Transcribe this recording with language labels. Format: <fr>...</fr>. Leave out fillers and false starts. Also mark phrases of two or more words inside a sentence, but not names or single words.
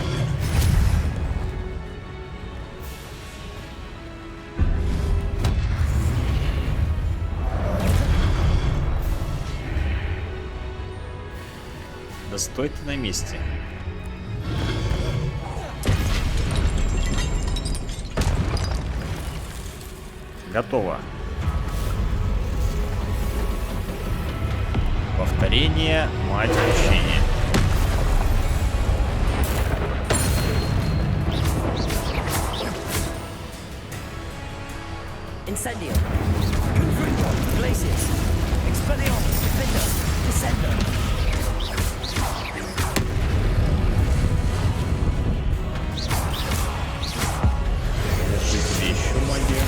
<ru>Да стой ты на месте. Готово. Повторение, мать учения. Incendio. Confringo. Glacius. Expelliarmus. Defender. Descender. Держите еще магию.</ru>